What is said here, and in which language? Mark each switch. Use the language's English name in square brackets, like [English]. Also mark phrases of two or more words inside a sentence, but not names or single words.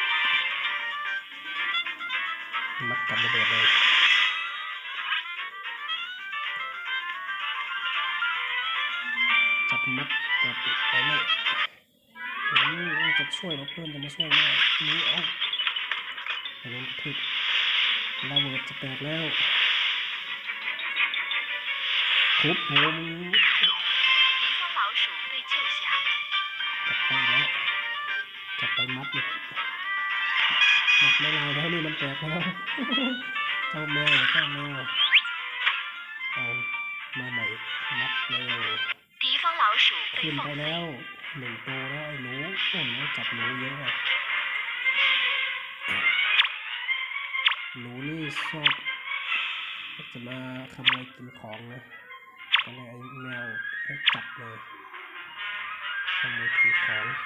[Thai] กับระเบิดเลยจับมัดกับไอ้นี่จะช่วยเราเพื่อนจะมาช่วยได้นี้เอาอันนี้ผิดระเบิดจะแตกแล้วทุบหัวมึง [Chinese] 敌方老鼠被救下。 [Thai] จับไปแล้วจับไปมัดเลยมัดไม่ลายแล้วนี่มันแตกแล้ว เจ้าแมวเอามาใหม่มัดเร็ว [Chinese] 敌方老鼠 [Thai] ขึ้ [Chinese] 被 [Thai] นไป [Chinese] 放 [Thai] แล้ [Chinese] 飞。 [Thai] ว1 ตัวแล้วไอ้หนูจับหนูเยอะอะหนูนี่ชอบจะมาขโมยกินของนะก็เลยไอ้แมวให้จับเลยขโมยถือของ